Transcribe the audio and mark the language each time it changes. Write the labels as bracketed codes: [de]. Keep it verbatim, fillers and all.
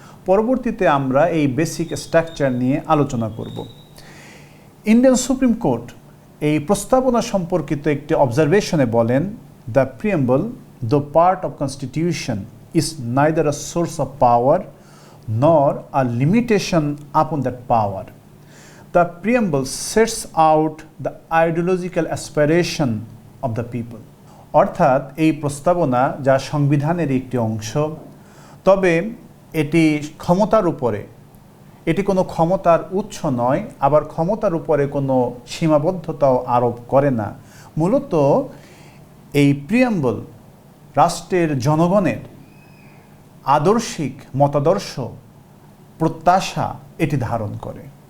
[bn] পরবর্তীতে আমরা এই বেসিক স্ট্রাকচার নিয়ে আলোচনা করব। ইন্ডিয়ান সুপ্রিম কোর্ট এই প্রস্তাবনা সম্পর্কিত একটি অবজারভেশনে বলেন, [en] The preamble, the part of constitution, is neither a source of power nor a limitation upon that power. The preamble sets out the ideological aspiration of the people. [bn] অর্থাৎ এই প্রস্তাবনা যা সংবিধানের একটি অংশ, তবে এটি ক্ষমতার উপরে, এটি কোনো ক্ষমতার উৎস নয়, আবার ক্ষমতার উপরে কোনো সীমাবদ্ধতাও আরোপ করে না। মূলত এই প্রিয়াম্বল রাষ্ট্রের জনগণের আদর্শিক মতাদর্শ, প্রত্যাশা এটি ধারণ করে।